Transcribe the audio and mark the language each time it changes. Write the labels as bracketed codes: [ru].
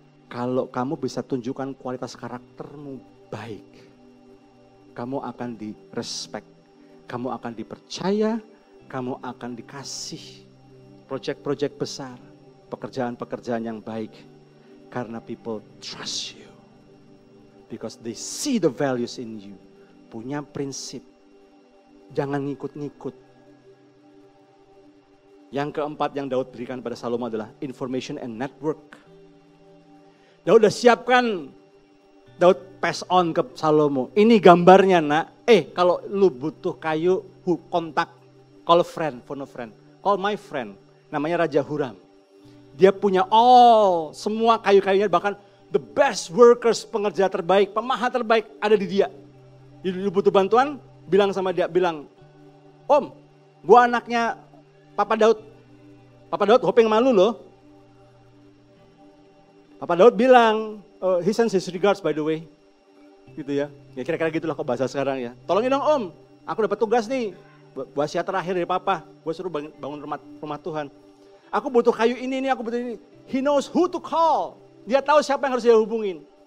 [id] Kalau kamu bisa tunjukkan kualitas karaktermu baik, kamu akan di-respect, kamu akan dipercaya, kamu akan dikasih proyek-proyek besar, pekerjaan-pekerjaan yang baik. [en] Karena people trust you. Because they see the values in you. [id] Punya prinsip. Jangan ngikut-ngikut. Yang keempat yang Daud berikan pada Salomo adalah [en] information and network. [id] Daud udah siapkan, Daud pass on ke Salomo. Ini gambarnya nak, kalau lu butuh kayu, kontak, [en] call friend, phone a friend. [id] Call my friend, namanya Raja Huram. Dia punya semua kayu-kayunya, bahkan [en] the best workers, [id] pengerja terbaik, pemahat terbaik ada di dia. Jadi lu butuh bantuan, bilang sama dia, bilang, Om, gua anaknya Papa Daud. Papa Daud hoping malu loh. [en] Papa Daud bilang, he sends his regards by the way. [id] Gitu ya. Ya kira-kira gitulah kok bahasa sekarang ya. Tolongin dong Om, aku dapat tugas nih. Wasiat terakhir dari Papa, gue suruh bangun rumah Tuhan. Aku butuh kayu ini, aku butuh ini. [en] He knows who to call. [id] Dia tahu siapa yang harus dia hubungin.